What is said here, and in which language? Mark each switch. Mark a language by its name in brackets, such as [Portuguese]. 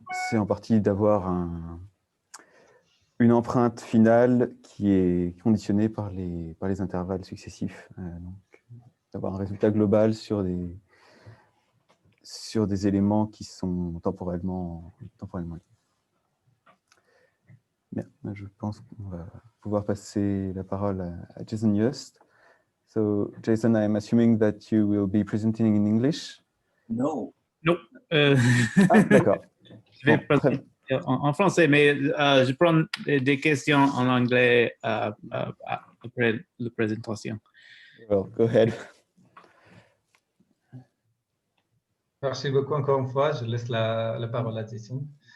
[French] c'est en partie d'avoir une empreinte finale qui est conditionnée par les intervalles successifs. Donc, d'avoir un résultat global sur des éléments qui sont temporellement liés. Bien, je pense qu'on va pouvoir passer la parole à Jason Yust. [English] So, Jason, I am assuming that you will be presenting in English. No. [French] Non. Ah, d'accord. Je vais présenter en français, mais je prends des questions en anglais après la présentation. [English] Well, go ahead. [French] Merci beaucoup encore une fois. Je laisse la parole à Jason.